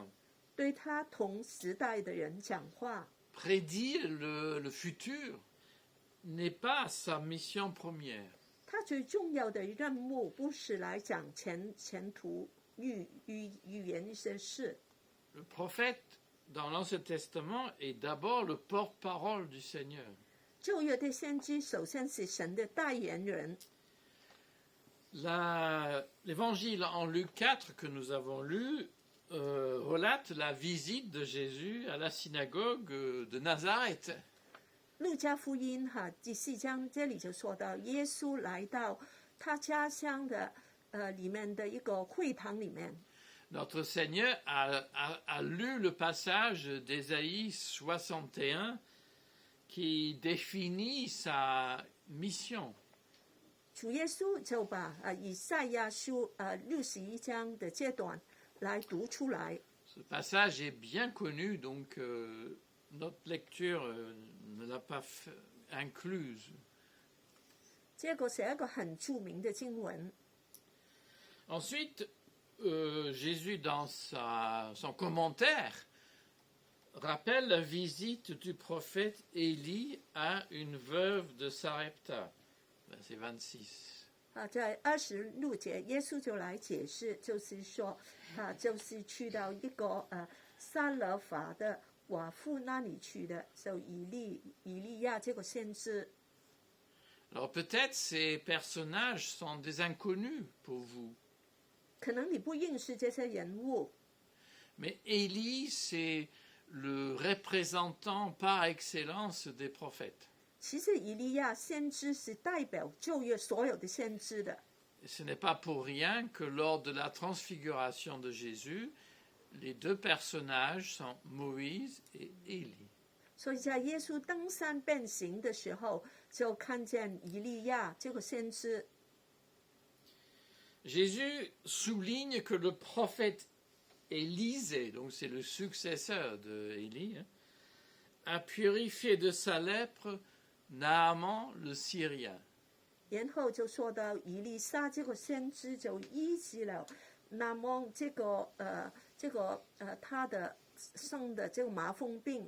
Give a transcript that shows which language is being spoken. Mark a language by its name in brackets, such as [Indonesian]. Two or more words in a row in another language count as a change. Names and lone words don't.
[Chinese] 对他同时代的人讲话。 [French] Prédire le futur n'est pas sa mission première. [Chinese] 他最重要的任务不是来讲前途预言一些事。 [French] Le prophète, dans l'Ancien Testament, est d'abord le porte-parole du Seigneur. [Chinese] 旧约的先知首先是神的代言人。 [French] L'évangile en Luc 4 que nous avons lu relate la visite de Jésus à la synagogue de Nazareth. [Chinese] 路加福音第4章这里就说到，耶稣来到他家乡的里面的一个会堂里面。 [French] Notre Seigneur a lu le passage d'Ésaïe 61 qui définit sa mission. [Chinese] 主耶稣就把以赛亚书61章的这段来读出来。 [French] Ce passage est bien connu, donc notre lecture ne l'a pas incluse. [Chinese] 这个是一个很著名的经文。 [French] Ensuite, Jésus, dans son commentaire, rappelle la visite du prophète Élie à une veuve de Sarepta, verset 26. [Chinese] 在26节，耶稣就来解释，就是说，就是去到一个撒勒法的寡妇那里去的，就以利亚这个先知。 [French] Alors peut-être ces personnages sont des inconnus pour vous. [Chinese] 可能你不认识这些人物， [French] Mais Élie, c'est le représentant par excellence des prophètes. [Chinese] 其实以利亚先知是代表旧约所有的先知的。 [French] Et ce n'est pas pour rien que lors de la transfiguration de Jésus, les deux personnages sont Moïse et Élie. [Chinese] 所以在耶稣登山变形的时候，就看见以利亚这个先知。 [French] Jésus souligne que le prophète Élisée, donc c'est le successeur d'Élie, a purifié de sa lèpre Naaman le Syrien. [Chinese] 然后就说到以利沙这个先知就医治了那么他的生的这个麻风病。